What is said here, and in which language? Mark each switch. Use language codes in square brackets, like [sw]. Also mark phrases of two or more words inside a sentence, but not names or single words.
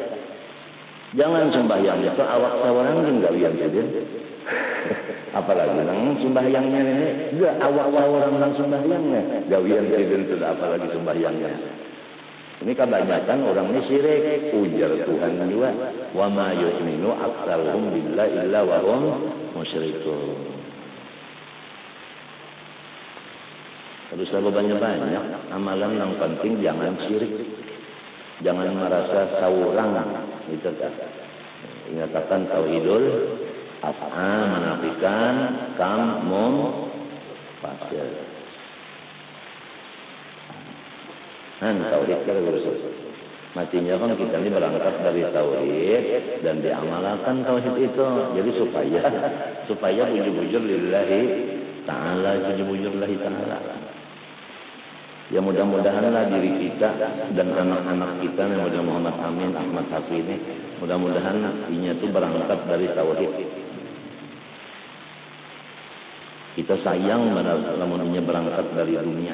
[bjn] Jangan sembahyang itu awak sawarang gawian saja. Apalagi nang sembahyangnya ini, enggak awak sawarang nang sembahyangnya gawian saja sudah, apalagi sembahyangnya. Ini kebanyakan orang ini syirik, ujar Tuhan juga, [ar] وما يؤمن أكثرهم بالله إلا وهم مشركون. [id] Terus banyak-banyak amalan yang penting jangan syirik. [bjn] Jangan merasa saurang. Itu kan. Ingatakan [ar] توحيد الأفعال [bjn] menafikan, kam fasil. [id] Tauhid kita berusaha. Matinya kan kita ini berangkat dari tauhid dan diamalkan tauhid itu. [bjn] Jadi supaya bujur-bujur [ar] لله تعالى, [bjn] bujur-bujur [ar] لله تعالى. [bjn] Ya mudah-mudahanlah diri kita dan anak-anak kita yang model Muhammad Amin, Ahmad Hafi ini, mudah-mudahan inya itu berangkat dari tauhid. Kita sayang lamunnya berangkat dari dunia.